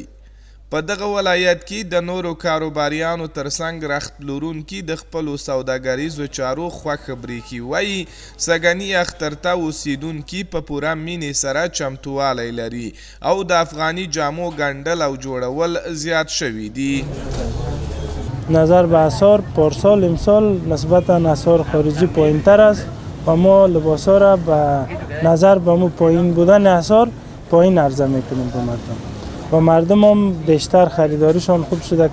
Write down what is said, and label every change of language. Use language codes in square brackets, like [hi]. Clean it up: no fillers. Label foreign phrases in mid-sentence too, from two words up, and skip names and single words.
[ps] په دغه ولایت کې د نورو کاروباریانو ترڅنګ رخت پلورونکي د خپلو سوداګریزو چارو خوښه بریښي. وایي سږني اختر ته اوسیدونکي په پوره مینې سره چمتووالی لري او د افغاني جامو ګنډل او جوړول زیات شوي دي. [fa] نظر به اسعار پارسال امسال نسبتا اسعار خارجی پایین‌تر است و ما لباسا را به نظر به مو پایین بودن اسعار پایین عرضه میکنیم به مردم و مردم هم بیشتر خریداریشان خوب شده.